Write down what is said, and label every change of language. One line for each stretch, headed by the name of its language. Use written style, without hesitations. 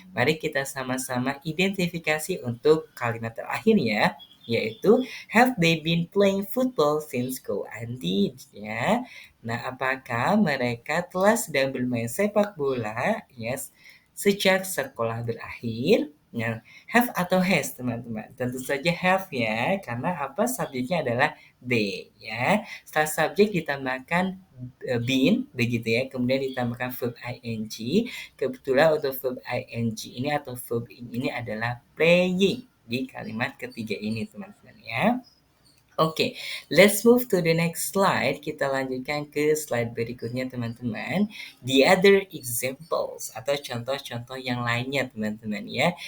Indonesian: Mari kita sama-sama identifikasi untuk kalimat terakhir ya, yaitu
English: have they been playing football since school ended
Indonesian: ya. Nah, apakah mereka telah sedang bermain sepak bola?
English: Yes.
Indonesian: sejak sekolah berakhir. Nah, have atau has teman-teman? Tentu saja have ya, karena apa? Subjeknya adalah they ya. Setelah subjek ditambahkan been begitu ya, kemudian ditambahkan verb ing. Kebetulan untuk verb ing ini atau verb ini adalah playing di kalimat ketiga ini teman-teman ya.
English: Oke, let's move to the next slide.
Indonesian: Kita lanjutkan ke slide berikutnya teman-teman.
English: The other examples
Indonesian: atau contoh-contoh yang lainnya teman-teman ya.